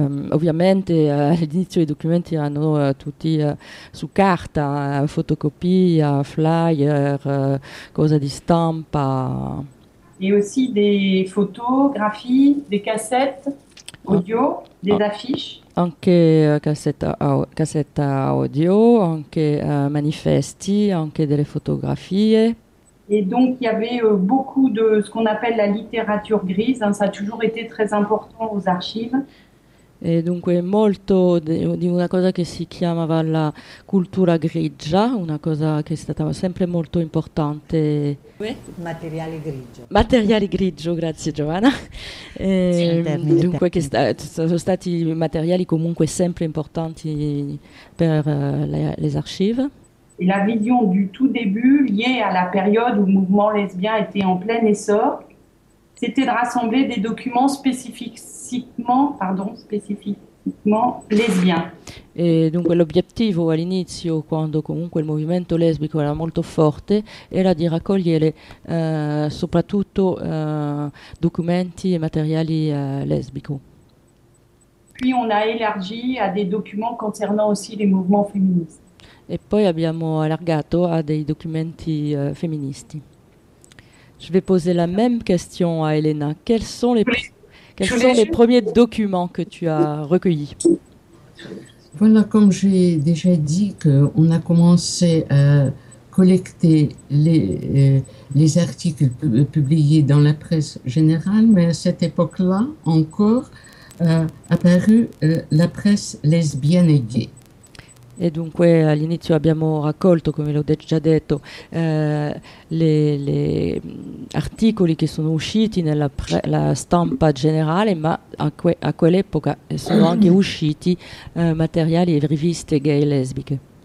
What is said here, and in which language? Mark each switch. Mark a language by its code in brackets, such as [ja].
[it] Ovviamente all'inizio i documenti erano tutti su carta, fotocopia, flyer, cose di stampa. [fr] E aussi des [it] fotografie, [fr] des cassettes audio, des affiches. [it] Anche cassetta audio, anche manifesti, anche delle fotografie. [fr] Et donc, il y avait beaucoup de ce qu'on appelle la littérature grise. Hein, ça a toujours été très important aux archives. Et donc, [it] molto di una cosa che si chiamava la cultura grigia, una cosa che è stata sempre molto importante. Materiale grigio. Materiale grigio, grazie Giovanna. Dunque, che sono stati materiali comunque sempre importanti per [fr] les archives. Et la vision du tout début, liée à la période où le mouvement lesbien était en plein essor, c'était de rassembler des documents spécifiquement lesbiens. Et donc l'objectif à [it] l'inizio, [fr] quand [it] comunque le movimento lesbico era molto forte, era di raccogliere soprattutto documenti e materiali lesbico. [fr] Puis on a élargi à des documents concernant aussi les mouvements féministes. [it] E poi abbiamo allargato a dei documenti femministi. [fr] Je vais poser la même question à Elena. Quels sont les premiers documents que tu as recueillis? Voilà, comme j'ai déjà dit, qu'on a commencé à collecter les articles publiés dans la presse générale, mais à cette époque-là encore, apparu la presse lesbienne et gay. [it] E dunque all'inizio abbiamo raccolto, come l'ho già detto, gli articoli che sono usciti nella la stampa generale, ma a quell'epoca sono anche usciti materiali e riviste gay e lesbiche.